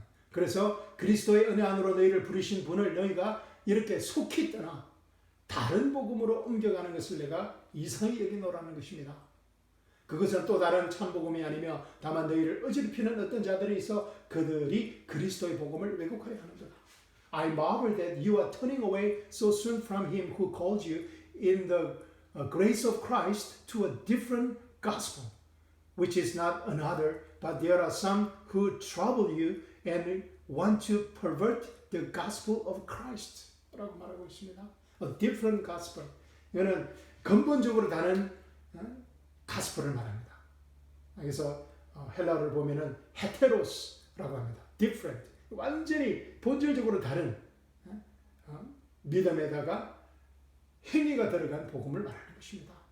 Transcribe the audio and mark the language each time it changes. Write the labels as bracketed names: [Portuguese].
[Korean] 그래서 그리스도의 은혜 안으로 너희를 부르신 분을 너희가 이렇게 속히 떠나 다른 복음으로 옮겨가는 것을 내가 이상히 여기노라는 것입니다. 그것은 또 다른 참복음이 아니며 다만 너희를 어지럽히는 어떤 자들이 있어 그들이 그리스도의 복음을 왜곡하려 하는도다. [English] I marvel that you are turning away so soon from him who called you in the grace of Christ to a different gospel, which is not another, but there are some who trouble you and want to pervert the gospel of Christ. [Korean] 라고 말하고 있습니다. [English] A different gospel. [Korean] 이거는 근본적으로 다른 가스펠을 말합니다. 그래서 헬라어를 보면은 헤테로스라고 합니다. [English] different. [Korean] 완전히 본질적으로 다른 믿음에다가 행위가 들어간 복음을 말하는 것입니다.